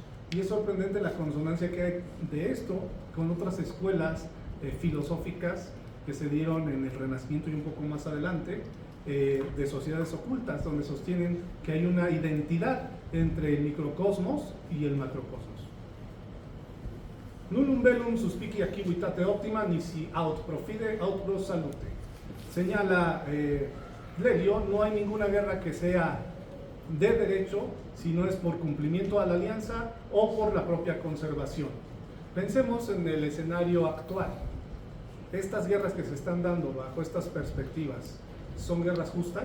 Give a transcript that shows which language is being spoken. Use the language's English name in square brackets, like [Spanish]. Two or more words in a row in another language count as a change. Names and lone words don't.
[Spanish] Y es sorprendente la consonancia que hay de esto con otras escuelas filosóficas que se dieron en el Renacimiento y un poco más adelante, de sociedades ocultas, donde sostienen que hay una identidad entre el microcosmos y el macrocosmos. [Latin] Nullum bellum suspicia civitate optima nisi aut profide aut pros salute. [Spanish] Señala Lelio, no hay ninguna guerra que sea de derecho si no es por cumplimiento a la alianza o por la propia conservación. Pensemos en el escenario actual. Estas guerras que se están dando bajo estas perspectivas, ¿son guerras justas?